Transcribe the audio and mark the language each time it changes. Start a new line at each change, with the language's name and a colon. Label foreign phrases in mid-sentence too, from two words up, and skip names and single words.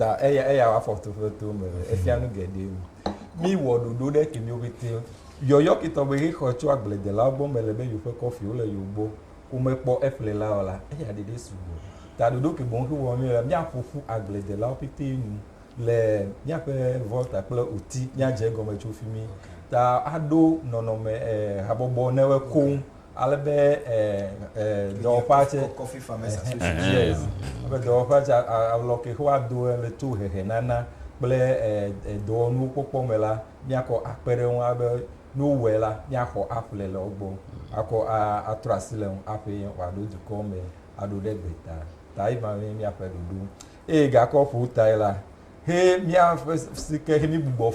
Ewe: ta eya wa fɔto to me efia nu geɖe mi wɔ ɖoɖo ɖe ke mi wo vete yɔyɔ kitɔ be he xɔ tso agblede la gbɔ me le be yewo ƒe kɔfi wo le yewo gbɔ wo me kpɔ eƒle la o la eya ɖeɖe sugbɔ ta ɖoɖo ke boŋ he wɔ mi le miaƒoƒu agblede la wo pete nu le miaƒe volta kple oti miadze gɔme tso fi mi ta aɖo nɔnɔme habɔbɔ ne we koŋ ale be dɔwɔƒea tse
English: coffee farmers association
Ewe: yes abe dɔwɔƒea tse alɔ ke woado le to hehe nana kple dɔwɔnuwo kpɔkpɔ me la miakɔ akpe ɖe ŋu abe ne wowɔe la miaxɔ aƒle le wo gbɔ akɔ atrɔ asi le ŋu aƒe wòaɖo dukɔ me aɖo ɖe gbeta ta yi ma miaƒe ɖoɖo eye gakɔ ƒo tae la he miaƒe si ke he mi gbugbɔ